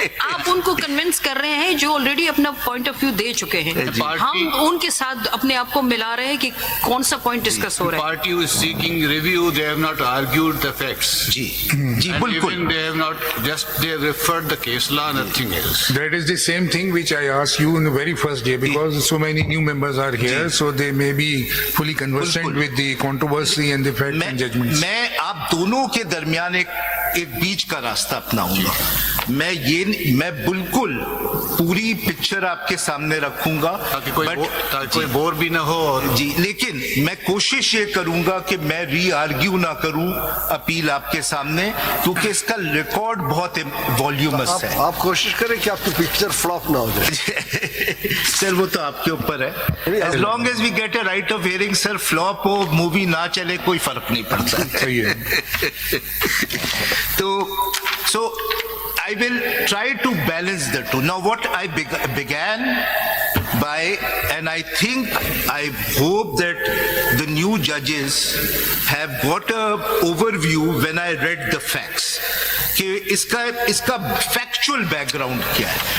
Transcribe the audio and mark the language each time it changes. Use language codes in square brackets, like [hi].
[hi] आप उनको कन्विंस कर रहे हैं जो ऑलरेडी अपना पॉइंट ऑफ व्यू दे चुके हैं. हम उनके साथ अपने आप को मिला रहे हैं कि कौन सा पॉइंट डिस्कस हो रहा है. [en] Party who is seeking review, they have not argued the facts. [hi] Ji, ji, [en] And [hi] बिल्कुल. [en] even they have not they have referred the case law, nothing else. That is the same thing which I asked you in the very first day, because so many new members are here, so they may be fully conversant [hi] बिल्कुल. [en] with the controversy and the facts and judgments. [hi] मैं आप दोनों के दरमियान एक बीच का रास्ता अपनाऊंगा. मैं बिल्कुल पूरी पिक्चर आपके सामने रखूंगा. ताकि कोई जी, बोर भी ना हो. और जी, लेकिन मैं कोशिश ये करूंगा कि मैं री आर्ग्यू ना करूं अपील आपके सामने, क्योंकि इसका रिकॉर्ड बहुत वॉल्यूमस है. आप कोशिश करें कि आपकी पिक्चर फ्लॉप ना हो जाए. सर वो तो आपके ऊपर है. [en] as long as we get a right of hearing, [hi] sir flop हो मूवी ना चले कोई फर्क नहीं पड़ता. सही है. [en] So I will try to balance the two. Now what I began by, and I hope that the new judges have got a overview when I read the facts, [hi] कि इसका फैक्चुअल बैकग्राउंड क्या है.